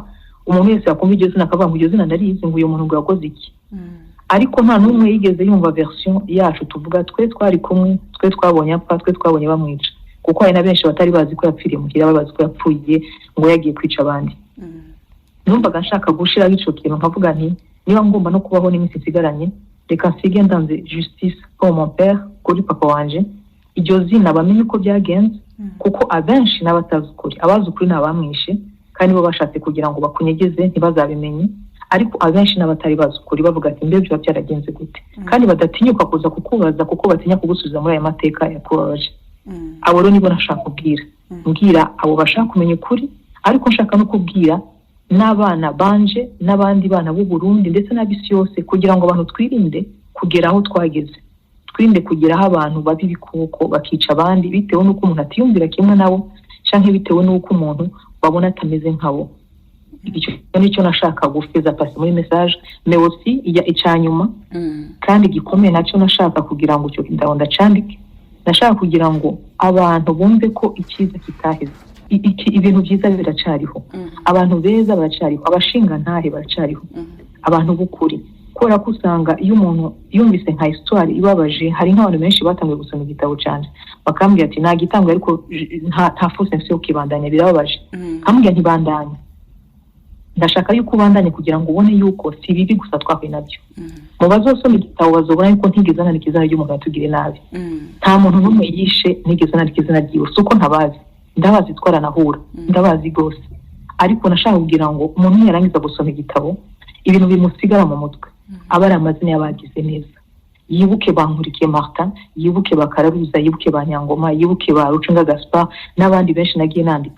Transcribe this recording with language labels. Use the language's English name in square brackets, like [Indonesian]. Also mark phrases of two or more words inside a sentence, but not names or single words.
[Rundi] Umuntu wese yakumva iryo zina akavuga ngo iryo zina ndarizi, ngo uyu muntu ngo yakoze iki, ariko nta n'umwe yigeze yumva version yacu tuvuga twe twari kumwe, twe twabonye apfa, twe twabonye bamwica, kuko hari na benshi batari bazi ko yapfiriye mu kiraba, bazi ko yapfuye ngo yagiye kwica abandi. Numvaga nshaka gushira ico kintu nkavuga nti niba ngomba no kubaho n'iminsi isigaranye, reka nsige ndanze [French] justice pour mon père, [Rundi] kuri papa wanje, iryo zina bamenye uko byagenze, kuko abenshi n'abatazi ukuri, abazi ukuri n'abamwishe kandi bo bashatse kugira ngo bakunyegeze ntibazabimenye, ariko abenshi n'abatari bazi ukuri bavuga ati mbere byo byaragenze gute, kandi badatinyuka kuza kukubaza kuko batinya kugusubiza muri aya mateka yakubabaje. Abo rero nibo nashaka kubwira, mbwira abo bashaka kumenya ukuri, ariko nshaka no kubwira n'abana banje n'abandi bana b'u Burundi ndetse n'abisi yose, kugira ngo abantu twirinde kugera aho twageze, twirinde kugeraho abantu babi bikuko bakica abandi bitewe n'uko umuntu atiyumvira kimwe nabo, canke bitewe n'uko umuntu babona atameze nkabo. Icyo nicyo nashaka gufeza pasi muri message, [French] mais aussi [Rundi] icanyuma kandi gikomeye nacyo nashaka kugira ngo cyo ndacandike. Nashaka kugira ngo abantu bumve ko ikiza kitaheze, ibintu byiza biracariho, abantu beza baracariho, abashinga ntahe baracariho, abantu b'ukuri. Kubera ko usanga iyo umuntu yumvise nka histoire ibabaje, hari nk'abantu benshi batangiye gusoma igitabo cyane bakambwira ati nta gitangwe ariko nta force yo kibandanya, birababaje. Nkambwira ntibandanye, ndashaka yuko ubandanye kugira ngo ubone yuko si bibi gusa twahuye nabyo. Mu bazosoma igitabo bazobona yuko ntigeze nandika izina ry'umuntu yatugiriye nabi, nta muntu n'umwe yishe nigeze nandika izina ryiwe, suko ntabazi, ndabazi twaranahura, ndabazi gose, ariko nashaka kugira ngo umuntu yarangiza gusoma igitabo ibintu bimusigara mu mutwe, abari amazina y'abagize neza, yibuke Bankurikiye Martin, yibuke Bakararuza, yibuke Banyangoma, yibuke ba Rucunga Gaspard n'abandi benshi nagiye nandika.